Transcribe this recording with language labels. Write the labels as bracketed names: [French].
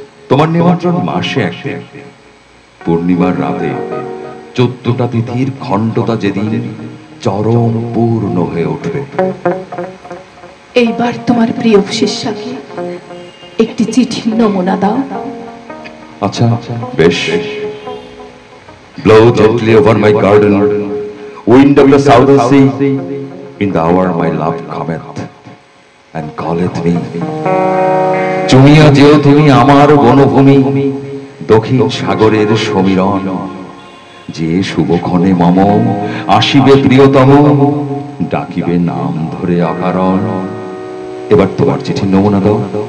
[Bangla] তোমার নিমন্ত্রণ মাসে একদিন, পূর্ণিমার রাতে, ১৪টা তিথির খণ্ডতা যেদিন চরম পূর্ণ হয়ে উঠবে। এইবার তোমার প্রিয় শিষ্যাকে একটি চিঠির নমুনা দাও। আচ্ছা, বেশ। [English] Blow gently over my garden, wind of the southern sea, in the hour my love cometh, and calleth me. [Bangla] চুমিয়া যেও তুমি আমার বনভূমি, দক্ষিণ সাগরের সমীরণ। যে শুভক্ষণে মম আসিবে প্রিয়তম, ডাকিবে নাম ধরে অকারণ। এবার তোমার চিঠির নমুনা দাও।